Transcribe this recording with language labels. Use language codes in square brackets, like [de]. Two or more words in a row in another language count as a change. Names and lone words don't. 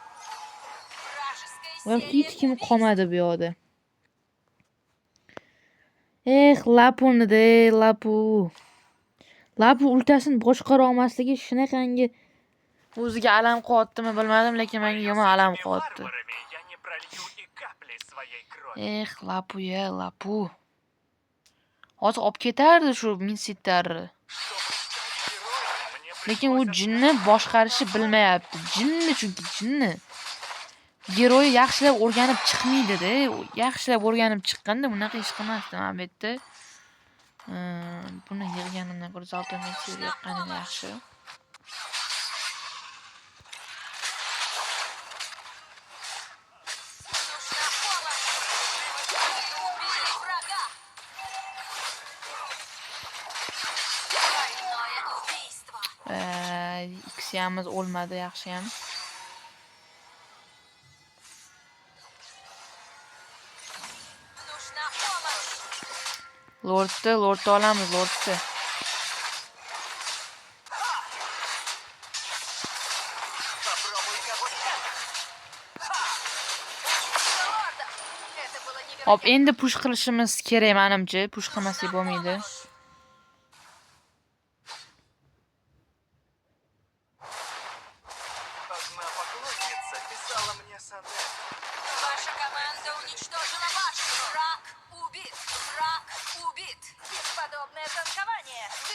[uz] Va hech kim qolmadi bu yoqda. Lapuni-da, Lapu. Lapu ultasini boshqara olmasligi shunaqangi o'ziga alam qilyaptimi bilmadim, lekin menga yomon alam qilyapti. [ru] Варварами я не пролью и капли своей крови. [uz] Lapu-ya, Lapu. Hozir olib ketardi shu Minsittarni. [ru] Чтобы стать героем, мне [uz] Lekin u [ru] пришлось [uz] jinni boshqarishni bilmayapti. Jinni chunki jinni. Geroy yaxshilab o'rganib chiqmaydi-da. Yaxshilab o'rganib chiqqanda bunaqa ish qilmasdi mana bu yerda. Buni yig'ganimdan ko'ra Zoltanning seriya yoqqani yaxshi. [ru] Нужна помощь. Убили врага. Двойное убийство. [uz] Ikkisiyamiz o'lmadi, yaxshi ham. [ru] Нужна помощь. [uz] Lordni olamiz, Lordni. [ru] попробуй-ка вот это. Лорда. Это было [uz] Hop, [ru] невероятно. [uz] endi push qilishimiz kerak menimcha. Push qilmasak bo'lmaydi. [ru] Одна поклонница писала мне сонет. Ваша команда уничтожила башню. Враг убит. Враг убит. Бесподобное танкование.